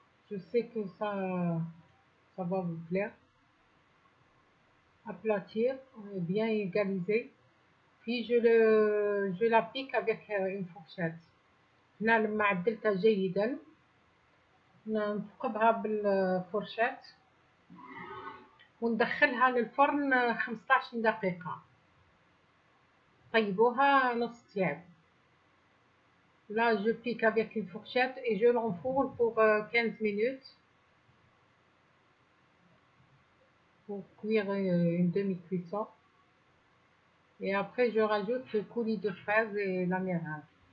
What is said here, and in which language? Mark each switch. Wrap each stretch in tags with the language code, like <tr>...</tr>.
<fr>Je sais que ça va vous plaire. Aplatir, bien égaliser. Puis je l'applique avec une fourchette.</fr> <ar>هنا لما عدلتها جيدا نثقبها بالفرشاة وندخلها للفرن 15 دقيقة. طيبوها نص ساعة.</ar> <fr>Là, je pique avec une fourchette et je l'enfourne pour 15 minutes pour cuire une demi-cuisson. Et après, je rajoute le coulis de fraises et la meringue.</fr>